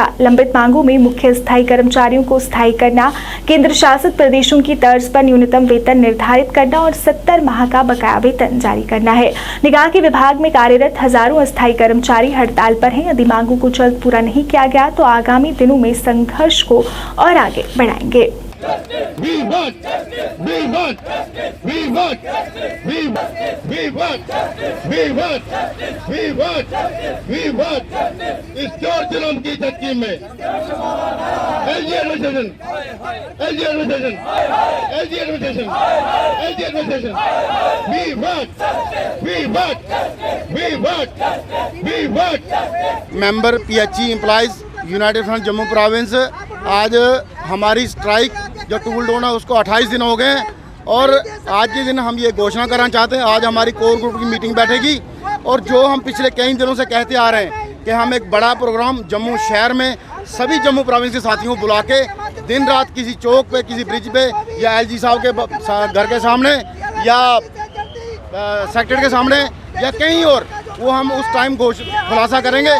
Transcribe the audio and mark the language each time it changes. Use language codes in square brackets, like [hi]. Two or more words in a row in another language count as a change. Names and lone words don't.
[hi] लंबित मांगों में मुख्य स्थायी कर्मचारियों को स्थायी करना, केंद्र शासित प्रदेशों की तर्ज पर न्यूनतम वेतन निर्धारित करना और 70 माह का बकाया वेतन जारी करना है। निगरानी के विभाग में कार्यरत हजारों अस्थायी कर्मचारी हड़ताल पर हैं। यदि मांगों को जल्द पूरा नहीं किया गया तो आगामी दिनों में संघर्ष को और आगे बढ़ाएंगे। [en] We want, we want, we want, we want, we want, we want, we want, we want [hi] इस चोर जुल्म की धरती में [en] LG administration, LG administration, LG administration, LG administration, we want, we want, we want, we want। [hi] मेंबर PHE एम्प्लॉइज यूनाइटेड फ्रंट जम्मू प्रोविंस, आज हमारी स्ट्राइक जो [en] tool down [hi] है उसको 28 दिन हो गए हैं और आज के दिन हम ये घोषणा करना चाहते हैं। आज हमारी [en] core group [hi] की मीटिंग बैठेगी और जो हम पिछले कई दिनों से कहते आ रहे हैं कि हम एक बड़ा प्रोग्राम जम्मू शहर में सभी जम्मू प्रोविंस के साथियों को बुला के दिन रात किसी चौक पे, किसी ब्रिज पे या LG साहब के घर के सामने या सेक्रेटरी के सामने या कहीं और वो हम उस टाइम खुलासा करेंगे।